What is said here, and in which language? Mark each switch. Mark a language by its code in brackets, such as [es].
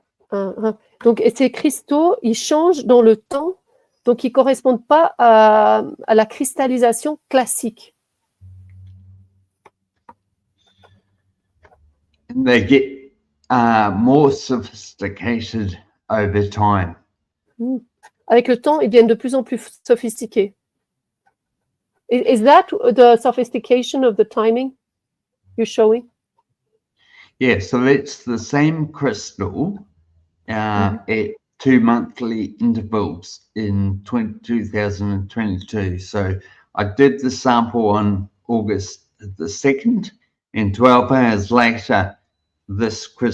[fr] Donc, et ces cristaux, ils changent dans le temps, donc ils ne correspondent pas à la cristallisation classique. [en] And they get more sophisticated over time. [fr] Avec le temps, ils deviennent de plus en plus sophistiqués. [en] Is that the sophistication of the timing you're showing? Yeah, so it's the same crystal at 2 monthly intervals in 2022. So I did the sample on August the 2nd, and 12 hours later, this